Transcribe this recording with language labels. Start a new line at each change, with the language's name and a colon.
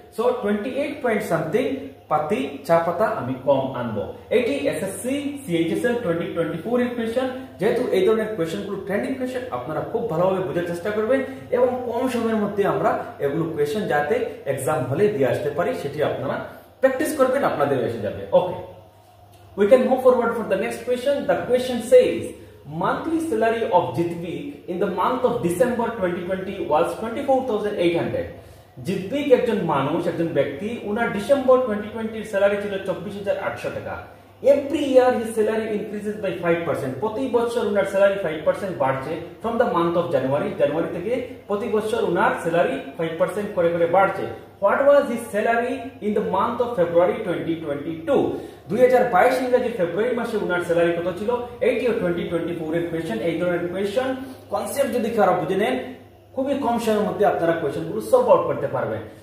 Bangla: So 28 point something পাতি চা পাতা আমি কম আনবো। এটি এসএসসি সিএইচএসএল 2024 এর কোয়েশ্চন। যেহেতু এই ধরনের কোয়েশ্চনগুলো ট্রেন্ডিং কোয়েশ্চন, আপনারা খুব ভালোভাবে বোঝার চেষ্টা করবেন এবং কম সময়ের মধ্যে আমরা এগুলো কোয়েশ্চন যাতে এক্সাম হলে দিয়ে আসতে পারি সেটি আপনারা প্র্যাকটিস করবেন, আপনাদের এসে যাবে।
English: Okay, we can move forward for the next question. The question says, monthly salary of Jitvik in the month of December 2020 was 24,800.
Bangla: জিতবিক একজন মানুষ, একজন ব্যক্তি, উনার ডিসেম্বর 2020 এর স্যালারি ছিল 24,800 টাকা।
English: every year his salary increases by 5%.
Bangla: প্রতি বছর উনার স্যালারি 5% বাড়ছে
English: from the month of January
Bangla: থেকে প্রতি বছর উনার স্যালারি 5% করে করে বাড়ছে।
English: What was his salary in the month of February 2022?
Bangla: 2022 ইংরেজি ফেব্রুয়ারি মাসে উনার স্যালারি কত ছিল? এইটিও 2024 এর কোশ্চেন। এই ধরনের কোশ্চেন কনসেপ্ট যদি কারা বুঝে নেন খুবই কম সময়ের মধ্যে আপনারা কোশ্চেনগুলো সলভ আউট করতে পারবেন।